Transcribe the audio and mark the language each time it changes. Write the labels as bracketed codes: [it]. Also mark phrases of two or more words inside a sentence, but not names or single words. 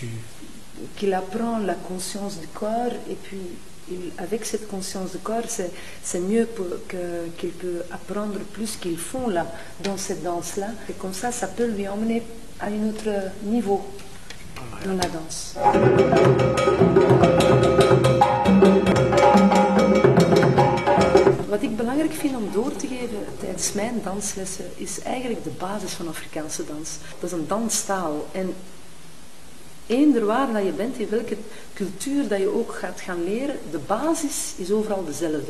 [fr] Qu'il apprend la conscience du corps et puis avec cette conscience du corps, c'est mieux qu'il peut apprendre plus qu'ils font là, dans cette danse-là. Et comme ça peut lui emmener à un autre niveau dans la danse. [nl] Wat ik belangrijk vind om door te geven tijdens mijn danslessen is eigenlijk de basis van Afrikaanse dans. Dat is een danstaal. En eender waar dat je bent, in welke cultuur dat je ook gaat gaan leren, de basis is overal dezelfde.